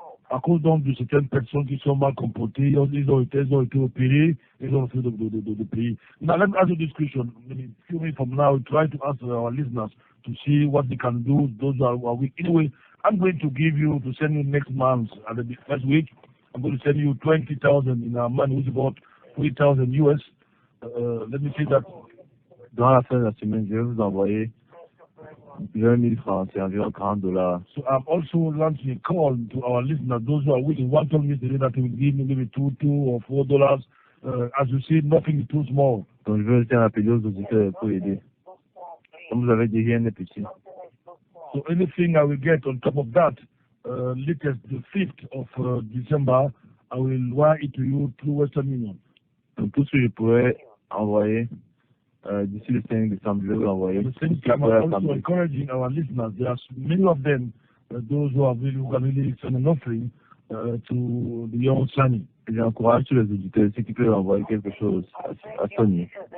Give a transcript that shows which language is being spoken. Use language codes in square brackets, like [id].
[fr] À cause donc de certaines personnes qui sont mal comportées, ils ont été opérés, ils ont fait de payer. [en] Now let me ask you this question. A few minutes from now, we'll try to answer our listeners to see what they can do. Those are weak. Anyway, I'm going to send you next month, at the next week, I'm going to send you 20,000 in our money, which is about 3,000 US. Let me see that. [fr] Dans la fin de la semaine, je vais vous envoyer 20 000 francs, c'est environ $40. [en] So I'm also launching a call to our listeners, those who are willing. One told me today that they will give me maybe $2 or $4. As you see, nothing is too small. [fr] Donc je veux aussi appeler aux auditeurs pour aider. Comme vous avez dit, rien n'est petit. [en] So anything I will get on top of that, latest the 5th of December, I will wire it to you through Western Union. [fr] Donc tout ce que je pourrais envoyer d'ici le 5 décembre, je vais vous envoyer. [en] The same time, I'm also encouraging our listeners. There are many of them, those who can really send an offering to the young Sani. [fr] J'encourage tous les auditeurs, ceux qui peuvent envoyer quelque chose à Sony.